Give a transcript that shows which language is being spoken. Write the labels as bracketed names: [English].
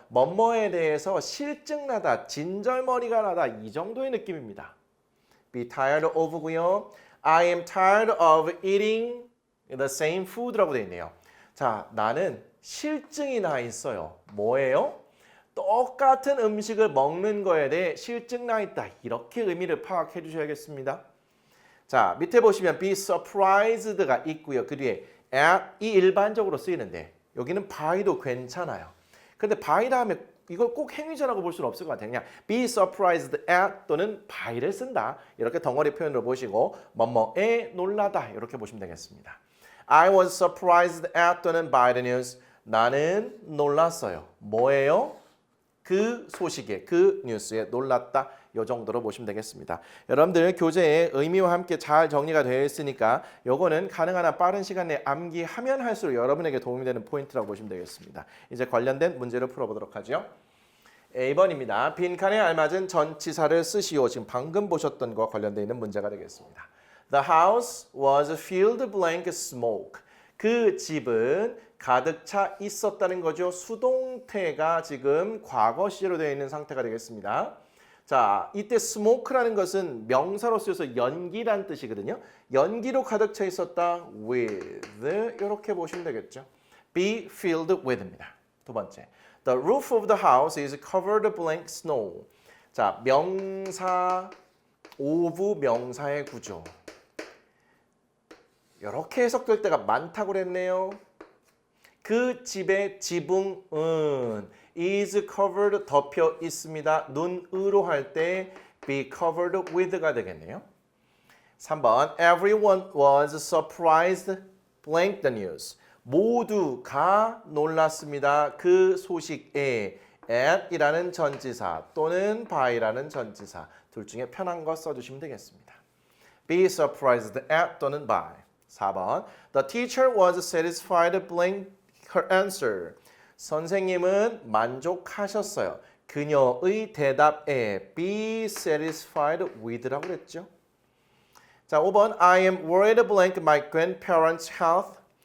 [Korean] 뭐뭐에 대해서 실증나다, 진절머리가 나다 이 정도의 느낌입니다. [English] be tired of고요. I am tired of eating the same food [Korean] 라고 되어 있네요. 자, 나는 실증이 나 있어요. 뭐예요? 똑같은 음식을 먹는 거에 대해 실증 나 있다. 이렇게 의미를 파악해 주셔야겠습니다. 자, 밑에 보시면 be surprised가 있고요. 그 뒤에 at이 일반적으로 쓰이는데 여기는 by도 괜찮아요. 근데 by 다음에 이걸 꼭 행위자라고 볼 수는 없을 것 같아요. 그냥 be surprised at 또는 by를 쓴다. 이렇게 덩어리 표현으로 보시고 뭐뭐에 놀라다 이렇게 보시면 되겠습니다. [English] I was surprised at 또는 by the news. [Korean] 나는 놀랐어요. 뭐예요? 그 소식에 그 뉴스에 놀랐다. 요 정도로 보시면 되겠습니다. 여러분들 교재에 의미와 함께 잘 정리가 되어 있으니까 요거는 가능한 한 빠른 시간 내에 암기하면 할수록 여러분에게 도움이 되는 포인트라고 보시면 되겠습니다. 이제 관련된 문제를 풀어보도록 하죠. A번입니다. 빈칸에 알맞은 전치사를 쓰시오. 지금 방금 보셨던 거와 관련되어 있는 문제가 되겠습니다. [English] The house was filled blank smoke. [Korean] 그 집은 가득 차 있었다는 거죠. 수동태가 지금 과거 시제로 되어 있는 상태가 되겠습니다. 자, 이때 smoke라는 것은 명사로 쓰여서 연기란 뜻이거든요. 연기로 가득 차 있었다. with 이렇게 보시면 되겠죠. [English] be filled with입니다. [Korean] 두 번째. [English] The roof of the house is covered blank snow. [Korean] 자, 명사 of 명사의 구조. 이렇게 해석될 때가 많다고 그랬네요. 그 집의 지붕은 is covered 덮여 있습니다. 눈으로 할 때 be covered with가 되겠네요. [English] 3번 Everyone was surprised blank the news. [Korean] 모두가 놀랐습니다. 그 소식에 at이라는 전치사 또는 by라는 전치사 둘 중에 편한 거 써주시면 되겠습니다. [English] Be surprised at 또는 by. 4번 The teacher was satisfied blank her answer. [Korean] 선생님은 만족하셨어요. 그녀의 대답에 be satisfied with라고 그랬죠. [English] 자, 5번 I am worried blank my grandparents' health.